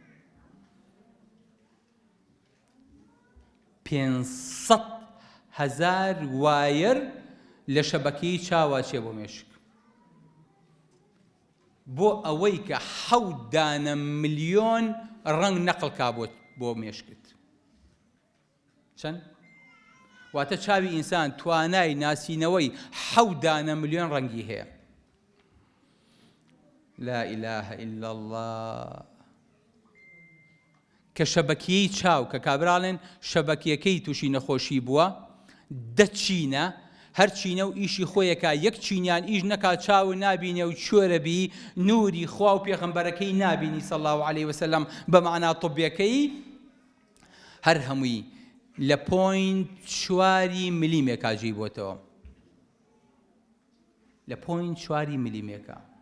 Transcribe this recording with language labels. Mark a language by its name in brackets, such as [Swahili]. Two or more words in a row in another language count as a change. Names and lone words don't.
[Central Kurdish] 500,000 وایر لە شەبەکەی چاوە چێ بۆ مێشک بۆ ئەوەی کە 7 ملیۆن ڕەنگ نەقڵکا بۆ مێشکت. چەند؟ واتە چاوی ئینسان توانای ناسینەوەی 7 ملیۆن ڕەنگی هەیە. [Arabic] لا إله إلا الله. [Central Kurdish] کە شەبەکیەی چاو کە کابراڵێن شەبەکیەکەی تووشی نەخۆشی بووە دەچینە هەر چینە و ئیشی خۆیەکە یەک چینیان ئیش نەکات چاو نابینێ و چۆرەبی نوری خوا و پێغەمبەرەکەی نابینی [Arabic] صلی الله عليه وسلم [Central Kurdish] بە معنا طبیەکەی هەر هەمووی لە 0.4 میلیمێکا جێی بۆتەوە، لە 0.4 میلیمێکە.